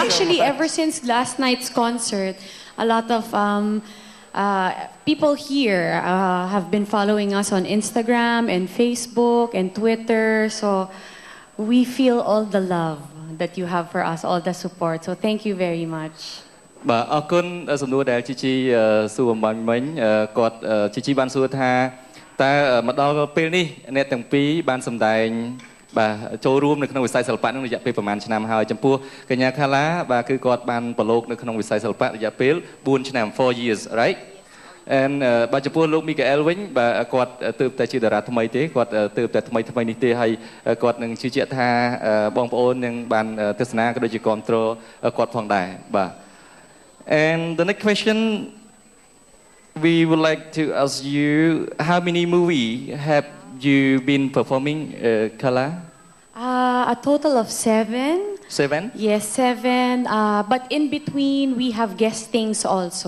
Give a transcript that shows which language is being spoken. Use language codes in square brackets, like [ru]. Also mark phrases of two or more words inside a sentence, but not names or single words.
[en] Actually, ever since last night's concert, a lot of people here have been following us on Instagram and Facebook and Twitter. So we feel all the love that you have for us, all the support. So thank you very much. [km] បាទអរគុណសំណួរដែលជីជីសួរអំបញ្ញមិញគាត់ជីជីបានសួរថាតើមកដល់ពេលនេះអ្នកទាំងពីរបានសម្ដែងបាទចូល រួមនៅក្នុងវិស័យសិល្បៈនឹងរយៈពេលប្រហែលឆ្នាំហើយចំពោះកញ្ញាខាឡាបាទគឺគាត់បានប្រឡូកនៅក្នុងវិស័យសិល្បៈរយៈពេល4ឆ្នាំ [en] 4 years right and [km] បាទចំពោះលោក Miguel វិញបាទគាត់ទើបតែជាតារាថ្មីទេគាត់ទើបតែថ្មីនេះទេហើយគាត់នឹងជឿជាក់ថាបងប្អូននឹងបានទស្សនាក៏ដូចជាគ្រប់គ្រងគាត់ផងដែរបាទ [en] and the next question we would like to ask you how many movie have you been performing Kala A total of 7. 7 Yes, 7. But in between, we have guestings also.